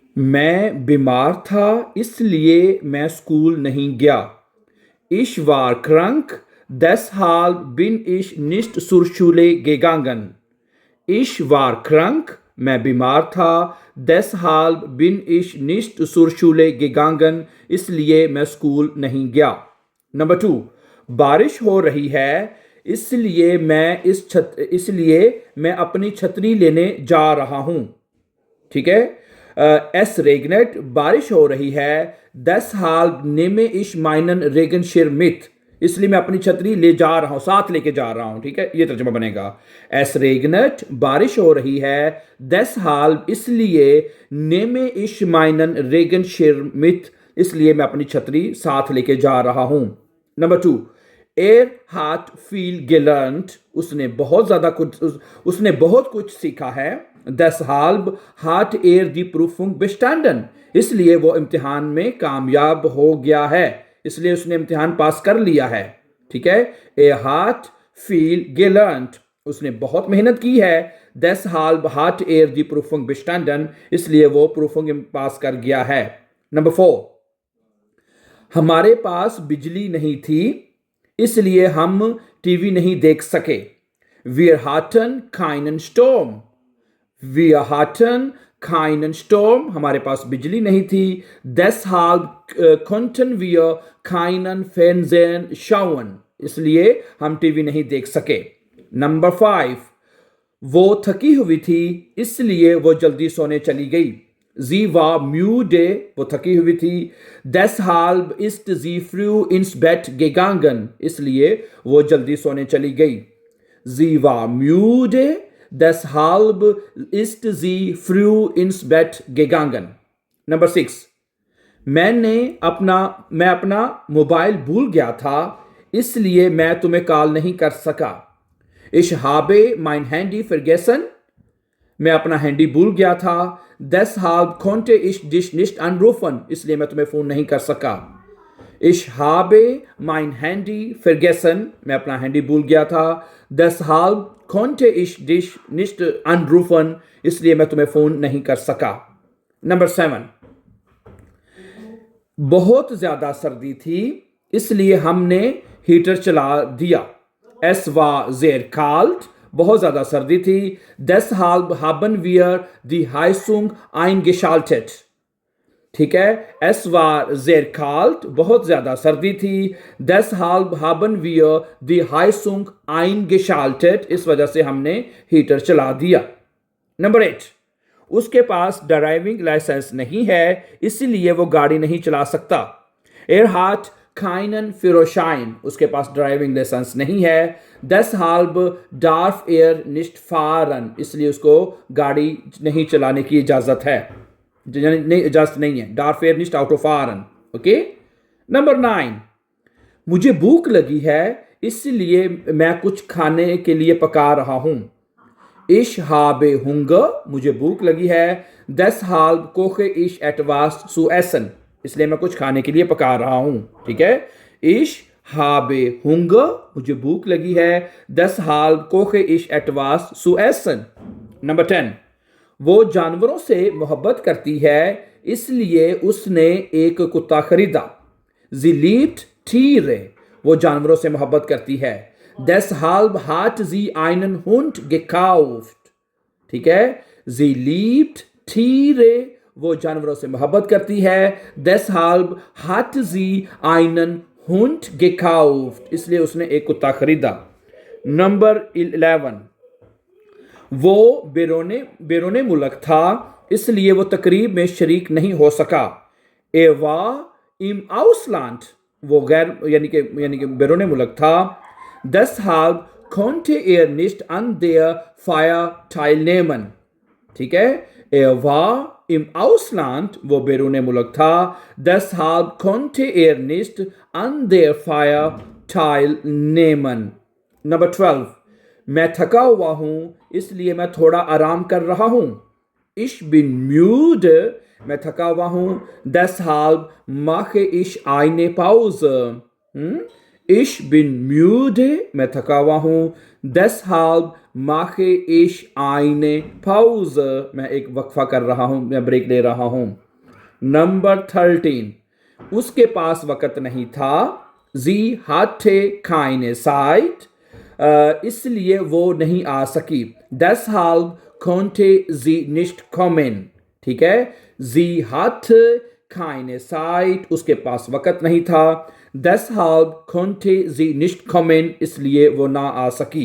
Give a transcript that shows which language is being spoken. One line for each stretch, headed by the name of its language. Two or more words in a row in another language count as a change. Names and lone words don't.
Hindi: मैं बीमार था इसलिए मैं स्कूल नहीं गया।
German: Ich war krank, deshalb bin ich nicht zur Schule gegangen. Ich war krank,
Hindi: मैं बीमार था,
German: deshalb bin ich nicht zur Schule gegangen,
Hindi: इसलिए मैं स्कूल नहीं गया। नंबर 2, बारिश हो रही है इसलिए मैं अपनी छतरी लेने जा रहा हूँ। ठीक है।
German: Es regnet,
Hindi: बारिश हो रही है,
German: deshalb nehme ich meinen Regenschirm mit,
Hindi: इसलिए मैं अपनी छतरी ले जा रहा हूं, साथ लेके जा रहा हूं। ठीक है, ये तर्जुमा बनेगा।
German: Es regnet,
Hindi: बारिश हो रही है,
German: deshalb इसलिए, nehme ich meinen Regenschirm mit,
Hindi: इसलिए मैं अपनी छतरी साथ लेके जा रहा हूं। नंबर 2,
German: er hat viel gelernt,
Hindi: उसने बहुत कुछ सीखा है।
German: deshalb hat er die Prüfung bestanden,
Hindi: इसलिए वो इम्तिहान में कामयाब हो गया है, इसलिए उसने इम्तिहान पास कर लिया है। ठीक है।
German: er hat viel gelernt,
Hindi: उसने बहुत मेहनत की है।
German: deshalb hat er die Prüfung bestanden,
Hindi: इसलिए वो प्रूफिंग पास कर गया है। नंबर 4, हमारे पास बिजली नहीं थी इसलिए हम टीवी नहीं देख सके।
German: Wir hatten keinen Strom, Wir hatten keinen Strom,
Hindi: हमारे पास बिजली नहीं थी।
German: deshalb konnten wir keinen Fernsehen schauen,
Hindi: इसलिए हम टीवी नहीं देख सके। नंबर 5, वो थकी हुई थी इसलिए वो जल्दी सोने चली गई।
German: Sie war müde,
Hindi: वो थकी हुई थी।
German: deshalb ist sie früh ins Bett gegangen,
Hindi: इसलिए वो जल्दी सोने चली गई।
German: Sie war müde, deshalb ist sie früh ins Bett gegangen.
Hindi: नंबर 6, मैं अपना मोबाइल भूल गया था इसलिए मैं तुम्हें कॉल नहीं कर सका।
German: Ich habe mein Handy vergessen,
Hindi: मैं अपना हैंडी भूल गया था।
German: deshalb konnte ich dich nicht anrufen,
Hindi: इसलिए मैं तुम्हें फोन नहीं कर सका।
German: Ich habe mein Handy vergessen,
Hindi: मैं अपना हैंडी भूल गया था।
German: deshalb konnte ich dich nicht anrufen,
Hindi: इसलिए मैं तुम्हें फोन नहीं कर सका। नंबर 7, बहुत ज्यादा सर्दी थी इसलिए हमने हीटर चला दिया।
German: Es war sehr kalt,
Hindi: बहुत ज्यादा सर्दी थी।
German: deshalb haben wir die Heizung eingeschaltet,
Hindi: ठीक है।
German: es war sehr kalt,
Hindi: बहुत ज्यादा सर्दी थी।
German: deshalb haben wir die Heizung eingeschaltet,
Hindi: इस वजह से हमने हीटर चला दिया। नंबर 8, उसके पास
English: driving license
Hindi: नहीं है इसलिए वो गाड़ी नहीं चला सकता।
German: er hat keinen Führerschein,
Hindi: उसके पास
English: driving license
Hindi: नहीं है।
German: deshalb darf er nicht fahren,
Hindi: इसलिए उसको गाड़ी नहीं चलाने की इजाजत है, इजाजत नहीं है।
German: darf er nicht Auto fahren, ओके।
Hindi: नंबर 9, मुझे भूख लगी है इसलिए मैं कुछ खाने के लिए पका रहा हूं।
German: Ich habe Hunger,
Hindi: मुझे भूख लगी है।
German: deshalb koche ich etwas zu essen,
Hindi: इसलिए मैं कुछ खाने के लिए पका रहा हूं। ठीक है।
German: Ich habe Hunger,
Hindi: मुझे भूख लगी है।
German: deshalb koche ich etwas zu essen.
Hindi: नंबर 10, वो जानवरों से मोहब्बत करती है इसलिए उसने एक कुत्ता खरीदा।
German: Sie liebt Tiere,
Hindi: वो जानवरों से मोहब्बत करती है।
German: deshalb hat sie einen Hund gekauft,
Hindi: ठीक है।
German: Sie liebt Tiere,
Hindi: वो जानवरों से मोहब्बत करती है।
German: deshalb hat sie einen Hund gekauft,
Hindi: इसलिए उसने एक कुत्ता खरीदा। नंबर 11, वो बैरूने मुल्क था इसलिए वो तकरीब में शरीक नहीं हो सका।
German: er war im Ausland,
Hindi: वो गैर यानी कि बैरूने मुल्क था।
German: deshalb konnte er nicht an der Feier teilnehmen,
Hindi: ठीक है।
German: er war im Ausland,
Hindi: वो बैरूने मुल्क था।
German: deshalb konnte er nicht an der Feier teilnehmen.
Hindi: नंबर 12, मैं थका हुआ हूं इसलिए मैं थोड़ा आराम कर रहा हूं।
German: Ich bin müde,
Hindi: मैं थका हुआ हूं।
German: deshalb mache ich eine Pause. Ich bin müde,
Hindi: मैं थका हुआ हूँ.
German: Deshalb mache ich eine Pause,
Hindi: मैं एक वक्फा कर रहा हूँ, मैं ब्रेक ले रहा हूँ. नंबर 13, उसके पास वक़्त नहीं था.
German: Sie hatte keine Zeit,
Hindi: इसलिए वो नहीं आ सकी.
German: Deshalb konnte sie nicht kommen.
Hindi: ठीक है.
German: Sie hatte keine Zeit,
Hindi: उसके पास वक़्त नहीं था.
German: Deshalb konnte sie nicht kommen,
Hindi: इसलिए वो ना आ सकी.